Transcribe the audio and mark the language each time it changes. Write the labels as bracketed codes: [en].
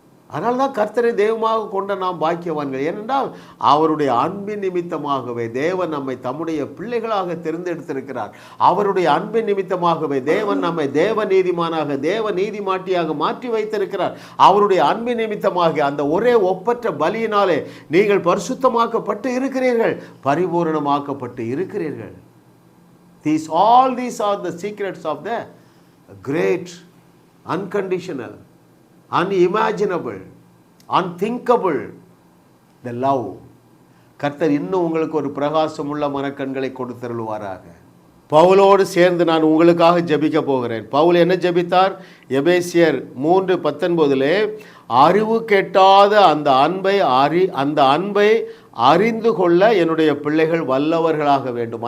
[ta] அதனால்தான் கர்த்தரை தெய்வமாக கொண்ட நாம் பாக்கியவான்கள். ஏனென்றால் அவருடைய அன்பின் நிமித்தமாகவே தேவன் நம்மை தம்முடைய பிள்ளைகளாக தேர்ந்தெடுத்திருக்கிறார். அவருடைய அன்பின் நிமித்தமாகவே தேவன் நம்மை தேவ நீதிமானாக, தேவ நீதிமாட்டியாக மாற்றி வைத்திருக்கிறார். அவருடைய அன்பின் நிமித்தமாக அந்த ஒரே ஒப்பற்ற பலியினாலே நீங்கள் பரிசுத்தமாக்கப்பட்டு இருக்கிறீர்கள், பரிபூரணமாக்கப்பட்டு இருக்கிறீர்கள். [en] All these are the secrets of the great, unconditional, unimaginable, unthinkable, the love. [ta] கர்த்தர் இன்னும் உங்களுக்கு ஒரு பிரகாசமுள்ள மனக்கண்களை கொடுத்தருள்வாராக. பவுலோடு சேர்ந்து நான் உங்களுக்காக ஜெபிக்க போகிறேன். பவுல் என்ன ஜெபித்தார்? எபேசியர் 3:19 அறிவு கெட்டாத அந்த அன்பை அறிந்து கொள்ள என்னுடைய பிள்ளைகள் வல்லவர்களாக வேண்டும்.